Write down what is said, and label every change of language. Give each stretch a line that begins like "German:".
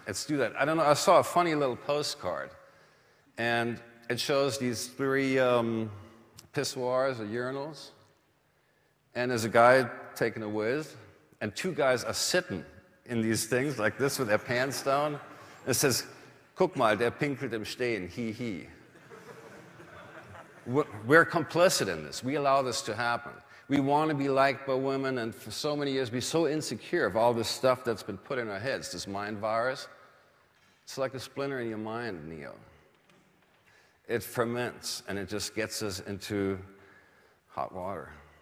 English: Let's do that. I don't know, I saw a funny little postcard, and it shows these 3 pissoirs or urinals, and there's a guy taking a whiz, and 2 guys are sitting in these things like this with their pants down. It says,
German: guck mal, der pinkelt im Stehen, hi.
English: We're complicit in this. We allow this to happen. We want to be liked by women, and for so many years be so insecure of all this stuff that's been put in our heads, this mind virus. It's like a splinter in your mind, Neo. It ferments, and it just gets us into hot water.